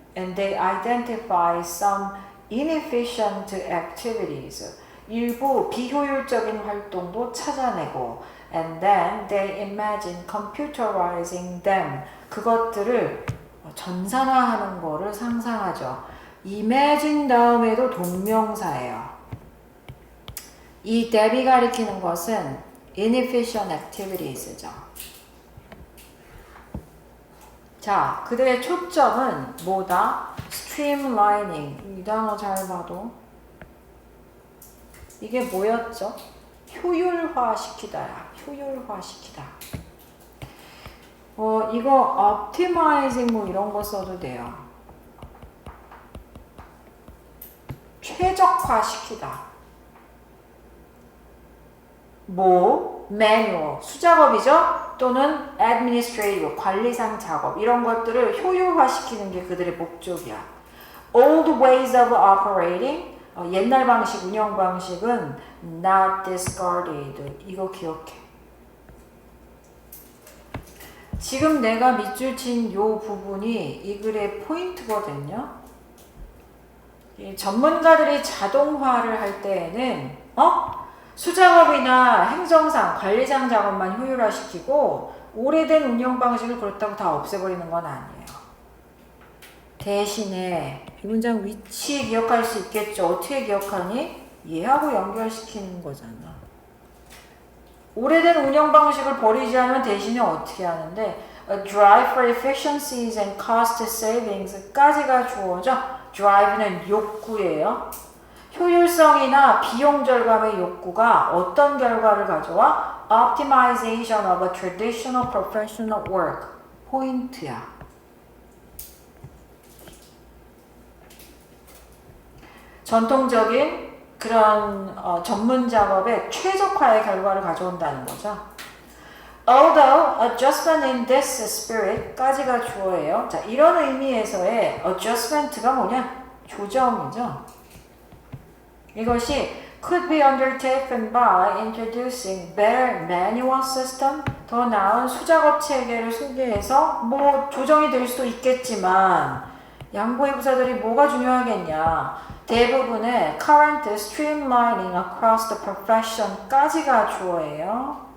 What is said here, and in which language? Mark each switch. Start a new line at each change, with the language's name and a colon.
English: And they identify some inefficient activities.
Korean: 일부 비효율적인 활동도 찾아내고
English: and then they imagine computerizing them.
Korean: 그것들을 전산화하는 거를 상상하죠. imagine 다음에도 동명사예요. 이 that이 가리키는 것은
English: inefficient activities
Korean: 죠. 자, 그들의 초점은 뭐다? streamlining. 이 단어 잘 봐도 이게 뭐였죠? 효율화시키다야. 효율화시키다. 이거 optimizing 뭐 이런 거 써도 돼요. 최적화시키다. 뭐 manual 수작업이죠. 또는 administrative 관리상 작업 이런 것들을 효율화시키는 게 그들의 목적이야.
English: Old ways of operating
Korean: 옛날 방식 운영 방식은
English: not discarded.
Korean: 이거 기억해. 지금 내가 밑줄 친 요 부분이 이 글의 포인트거든요. 이 전문가들이 자동화를 할 때에는 수작업이나 행정상, 관리상 작업만 효율화시키고 오래된 운영 방식을 그렇다고 다 없애버리는 건 아니에요. 대신에 이 문장 위치 기억할 수 있겠죠. 어떻게 기억하니? 얘하고 연결시키는 거잖아. 오래된 운영 방식을 버리지 않으면 대신에 어떻게 하는데
English: A drive for efficiencies and cost savings
Korean: 까지가 주어져. drive는 욕구예요. 효율성이나 비용 절감의 욕구가 어떤 결과를 가져와?
English: Optimization of a traditional professional work.
Korean: 포인트야. 전통적인 그런 전문 작업의 최적화의 결과를 가져온다는 거죠.
English: Although adjustment in this spirit까지가
Korean: 주어예요. 자, 이런 의미에서의 adjustment가 뭐냐? 조정이죠. 이것이
English: could be undertaken by introducing better manual system,
Korean: 더 나은 수작업 체계를 소개해서 뭐 조정이 될 수도 있겠지만 양보의 부사들이 뭐가 중요하겠냐?
English: 대부분의 current streamlining across the profession까지가
Korean: 주어예요.